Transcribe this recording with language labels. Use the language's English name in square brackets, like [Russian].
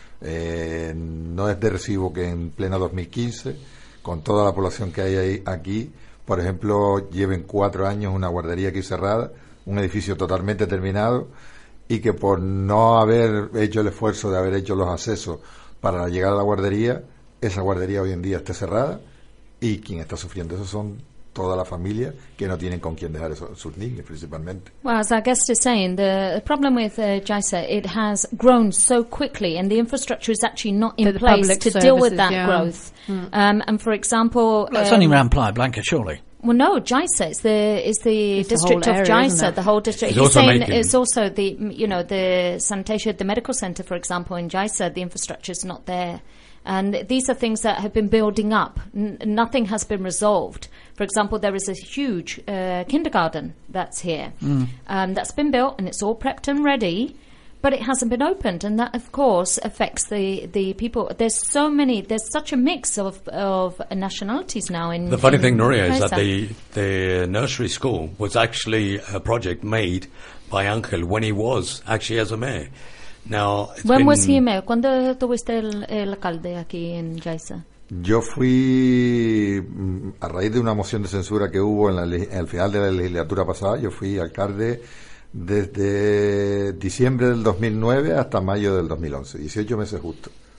[Spanish] No es de recibo que en pleno 2015, con toda la población que hay ahí, aquí, por ejemplo, lleven 4 años una guardería aquí cerrada, un edificio totalmente terminado, y que por no haber hecho el esfuerzo de haber hecho los accesos para llegar a la guardería, esa guardería hoy en día está cerrada, y quien está sufriendo eso son toda la familia que no tienen con quién dejar sus niños principalmente. [English] Well, as our guest is saying, the problem with Yaiza, it has grown so quickly and the infrastructure is actually not in place to services, deal with that yeah. growth. Mm. And for example, it's only around Playa Blanca, surely. Well, no, Yaiza is the district the of Yaiza, the whole district. It's also saying it's also the, you know, the sanitation, the medical center, for example, in Yaiza, the infrastructure is not there. And these are things that have been building up. Nothing has been resolved. For example, there is a huge kindergarten that's here that's been built and it's all prepped and ready, but it hasn't been opened. And that, of course, affects the people. There's such a mix of nationalities now in the funny thing, Nuria, is that the nursery school was actually a project made by uncle when he was actually as a mayor. Now, when was he mayor? [Spanish] ¿Cuándo tuviste el alcalde aquí en Yaiza? Yo fui a raíz de una moción de censura que hubo en el final de la legislatura pasada. Yo fui alcalde desde diciembre del 2009 hasta mayo del 2011, 18 meses justo.